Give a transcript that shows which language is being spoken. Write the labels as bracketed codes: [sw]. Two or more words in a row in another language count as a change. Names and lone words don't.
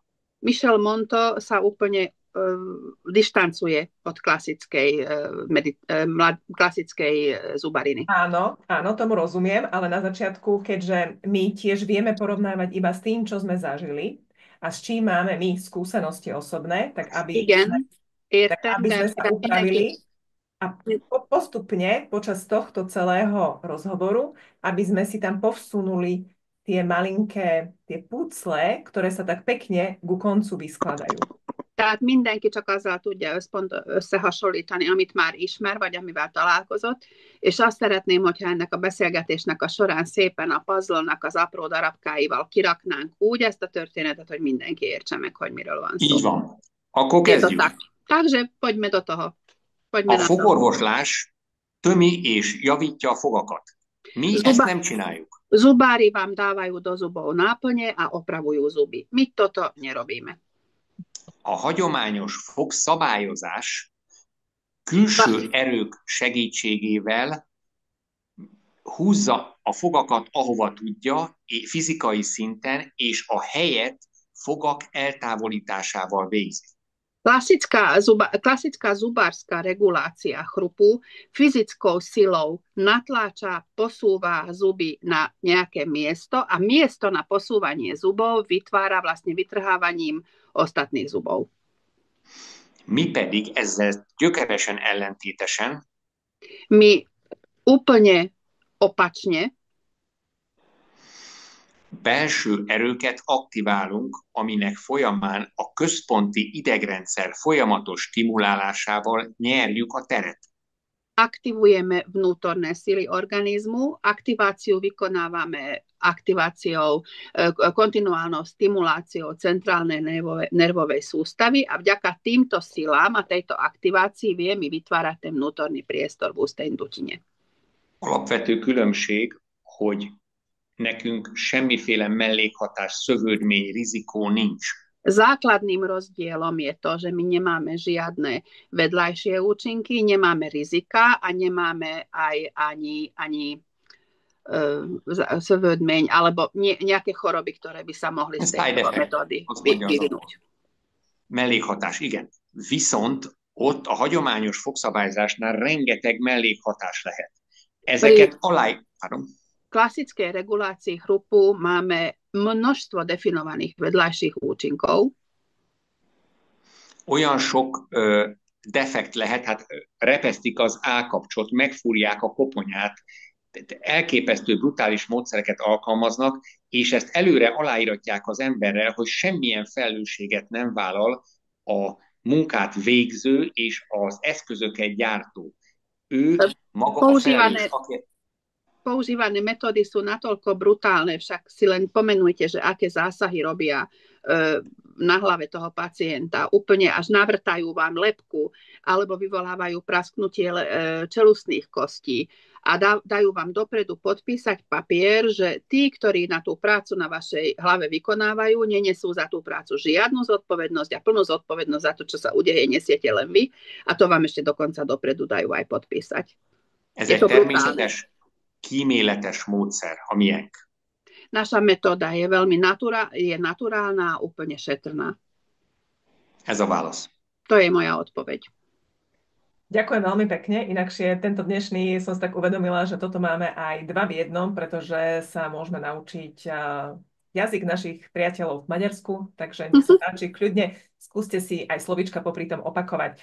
[sk] Michel Monteau sa úplne dištancuje od klasickej zubariny. Áno, tomu rozumiem, ale na začiatku, keďže my tiež vieme porovnávať iba s tým, čo sme zažili a s čím máme my skúsenosti osobné, tak aby sme sa upravili a postupne počas tohto celého rozhovoru, aby sme si tam povsunuli tie malinké, tie pucle, ktoré sa tak pekne ku koncu vyskladajú. [hu] Tehát mindenki csak azzal tudja összehasonlítani, amit már ismer, vagy amivel találkozott, és azt szeretném, hogyha ennek a beszélgetésnek a során szépen a puzzle-nak az apró darabkáival kiraknánk úgy ezt a történetet, hogy mindenki értse meg, hogy miről van szó. Így van. Akkor kezdjük. [sk] Takže poďme do toho. [hu] A fogorvoslás tömi és javítja a fogakat. Mi ezt nem csináljuk. [sk] Zubári vám dávajú do zubov náplne a opravujú zuby. My toto nerobíme. [hu] A hagyományos fogszabályozás külső erők segítségével húzza a fogakat, ahova tudja, fizikai szinten, és a helyet fogak eltávolításával végzi. [sk] Klasická zubárska regulácia chrupu fyzickou silou natláča, posúva zuby na nejaké miesto a miesto na posúvanie zubov vytvára vlastne vytrhávaním ostatných zubov. [hu] Mi pedig ezzel gyökeresen ellentétesen [sk] my úplne opačne [hu] belső erőket aktiválunk, aminek folyamán a központi idegrendszer folyamatos stimulálásával nyerjük a teret. [sk] Aktivujeme vnútorné sily organizmu, aktiváciu vykonávame kontinuálnou stimuláciou centrálnej nervovej sústavy a vďaka týmto silám a tejto aktivácii vieme vytvárať ten vnútorný priestor v ústnej dutine. [hu] Alapvető különbség, hogy nekünk semmiféle mellékhatás, szövődmény, rizikó nincs. [sk] Základným rozdielom je to, že my nemáme žiadne vedľajšie účinky, nemáme rizika a nemáme aj ani svődmeň alebo nejaké choroby, ktoré by sa mohli z tejto metódy vyvinúť. [hu] Mellékhatás, igen. Viszont ott a hagyományos fogszabályzásnál rengeteg mellékhatás lehet. Ezeket [sk] klasickej regulácii chrupu máme množstvo definovaných vedľajších účinkov. [hu] Olyan sok defekt lehet, hát repesztik az állkapcsot, megfúrják a koponyát, elképesztő brutális módszereket alkalmaznak, és ezt előre aláíratják az emberrel, hogy semmilyen felelősséget nem vállal a munkát végző és az eszközöket gyártó. Ő maga a felelős, [sk] používané metódy sú natoľko brutálne, však si len pomenujte, že aké zásahy robia na hlave toho pacienta. Úplne až navrtajú vám lebku alebo vyvolávajú prasknutie čelustných kostí a dajú vám dopredu podpísať papier, že tí, ktorí na tú prácu na vašej hlave vykonávajú, nenesú za tú prácu žiadnu zodpovednosť a plnú zodpovednosť za to, čo sa udeje, nesiete len vy a to vám ešte dokonca dopredu dajú aj podpísať. [hu] Ez egy természetes, kíméletes módszer, a miénk. [sk] Naša metóda je veľmi naturálna a úplne šetrná. [hu] Ez a válasz. [sk] To je moja odpoveď. Ďakujem veľmi pekne. Inakšie tento dnešný som si tak uvedomila, že toto máme aj dva v jednom, pretože sa môžeme naučiť jazyk našich priateľov v Maďarsku, takže nech sa páči, kľudne skúste si aj slovíčka popri tom opakovať.